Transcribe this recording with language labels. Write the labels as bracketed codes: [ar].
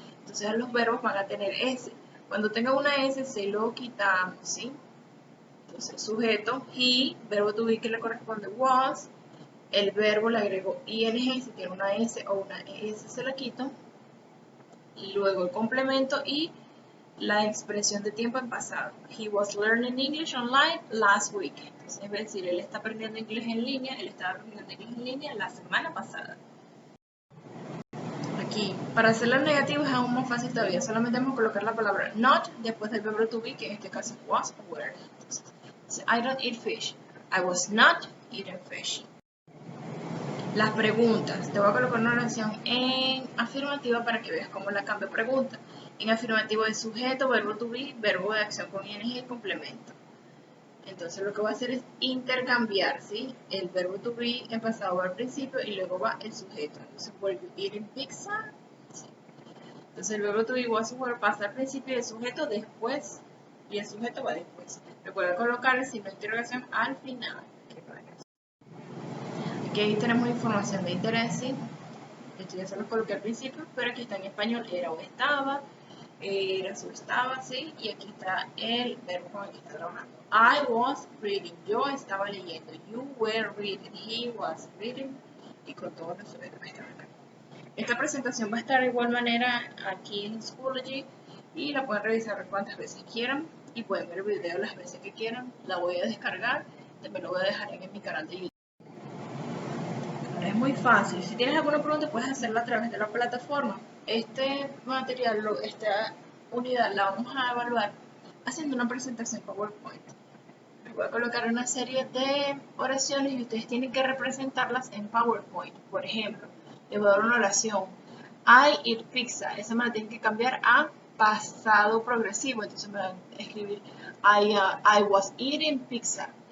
[es] Entonces los verbos van a tener S. Cuando tenga una S se lo quitamos, ¿sí? Entonces sujeto, he, verbo to be que le corresponde was, el verbo le agrego ing, si tiene una S o una S se la quito, y luego el complemento y la expresión de tiempo en pasado. [en] He was learning English online last week. [es] Entonces, es decir, él está aprendiendo inglés en línea, él estaba aprendiendo inglés en línea la semana pasada. Aquí, para hacer las negativas es aún más fácil todavía. Solamente vamos a colocar la palabra not después del verbo to be, que en este caso es was o were. [en] Entonces, I don't eat fish. I was not eating fish. [es] Las preguntas. Te voy a colocar una oración en afirmativa para que veas cómo la cambio pregunta. En afirmativo es sujeto, verbo to be, verbo de acción con ing y complemento. Entonces lo que voy a hacer es intercambiar, ¿sí? El verbo to be en pasado va al principio y luego va el sujeto. [en] Entonces, were you eating pizza? [es] Sí. Entonces el verbo to be was were pasa al principio y el sujeto después. Y el sujeto va después. Recuerda colocar el signo de interrogación al final. Aquí tenemos información de interés, ¿sí? Esto ya se lo coloqué al principio, pero aquí está en español, era o estaba, era su estaba, ¿sí? Y aquí está el verbo con el que está trabajando. [en] I was reading, [es] yo estaba leyendo. [en] You were reading, he was reading. [es] Y con todos los sujetos que están acá. Esta presentación va a estar de igual manera aquí en Schoology y la pueden revisar cuantas veces quieran y pueden ver el video las veces que quieran. La voy a descargar, también lo voy a dejar en mi canal de YouTube. Es muy fácil. Si tienes alguna pregunta, puedes hacerla a través de la plataforma. Este material, esta unidad, la vamos a evaluar haciendo una presentación PowerPoint. Les voy a colocar una serie de oraciones y ustedes tienen que representarlas en PowerPoint. Por ejemplo, les voy a dar una oración. [en] I eat pizza. [es] Esa me la tienen que cambiar a pasado progresivo. Entonces me van a escribir [en] I was eating pizza.